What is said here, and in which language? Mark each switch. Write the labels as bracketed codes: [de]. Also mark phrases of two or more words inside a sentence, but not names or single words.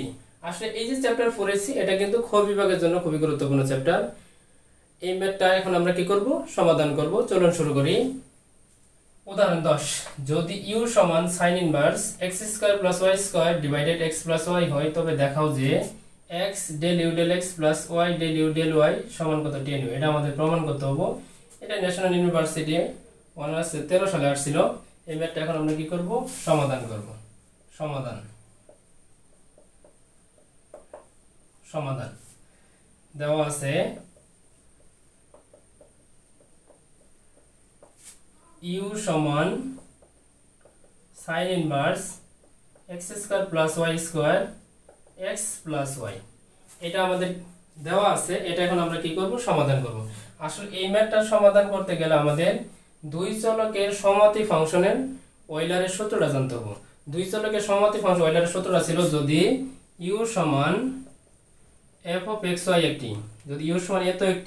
[bn] আসলে এই যে চ্যাপ্টার 4 এর সি এটা কিন্তু খ বিভাগের জন্য খুবই গুরুত্বপূর্ণ চ্যাপ্টার। এই ম্যাথটা এখন আমরা কি করব? সমাধান করব। চলুন শুরু করি। উদাহরণ 10, যদি u সমান [en] sin inverse x² + y² divided x + y² [bn] ডিভাইডেড x + y হয় তবে দেখাও যে [en] x del u del x plus y del u del y [bn] সমান কত [en] tan u। [bn] এটা আমাদের প্রমাণ করতে হবে। এটা ন্যাশনাল ইউনিভার্সিটি অনার্স 13 সালে আসছিল। এই ম্যাথটা এখন আমরা কি করব? সমাধান করব। সমাধান দেওয়া আছে u সমান [en] sin inverse x² + y² x plus y. [bn] এটা আমাদের দেওয়া আছে। এটা এখন আমরা কি করব? সমাধান করব। আসলে এই ম্যাথটা সমাধান করতে গেলে আমাদের দুই চলকের সমতি ফাংশনের ওয়েলারের সূত্রটা জানতে হবে। দুই চলকের সমতি ফাংশন ওয়েলারের সূত্রটা ছিল যদি u সমান [en] f of x y [bn] একটি, যদি u সমান এত